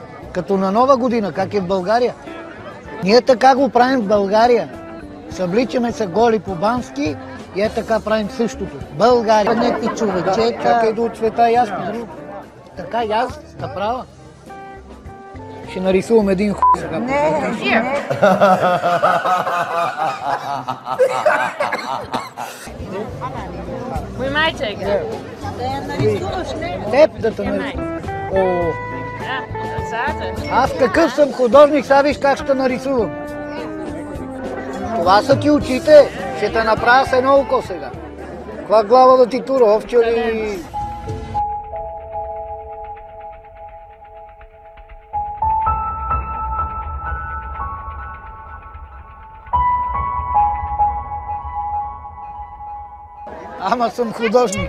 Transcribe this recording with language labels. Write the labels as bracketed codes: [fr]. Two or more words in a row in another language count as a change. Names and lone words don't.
[bg] Като на Нова година, как е в България. Ние така го правим в България. Събличаме се голи по бански и е така правим същото. България. Някакви човечета. Чакай да отцвета и аз. Така и аз, направа. Ще нарисувам един сега. Не. [en] We might take it. [bg] Да я нарисуваш, не? Теб да те нарисувам. О, [en] Yeah, that's it. [bg] аз какъв съм художник, сега виж как ще нарисувам. Това са ти очите. Ще те направя с едно око сега. Каква глава да ти тура, овче ли? Ама съм художник.